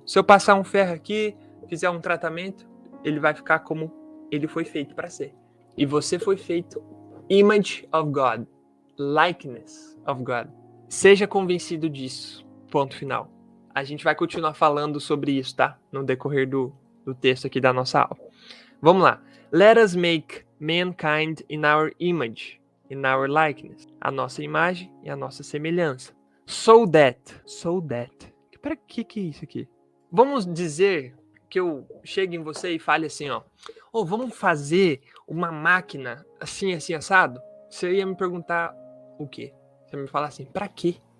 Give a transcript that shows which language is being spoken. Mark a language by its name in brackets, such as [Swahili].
[Portuguese] Se eu passar um ferro aqui, fizer um tratamento, ele vai ficar como ele foi feito para ser. E você foi feito [English] image of God, likeness of God. [Portuguese] Seja convencido disso. Ponto final. A gente vai continuar falando sobre isso, tá? No decorrer do texto aqui da nossa aula. Vamos lá. [English] Let us make mankind in our image, in our likeness. [Portuguese] A nossa imagem e a nossa semelhança. [English] So that. [Portuguese] Para que é isso aqui? Vamos dizer que eu chegue em você e fale assim, ó. Vamos fazer uma máquina assim, assado? Você ia me perguntar o quê? Você me falar assim, pra quê?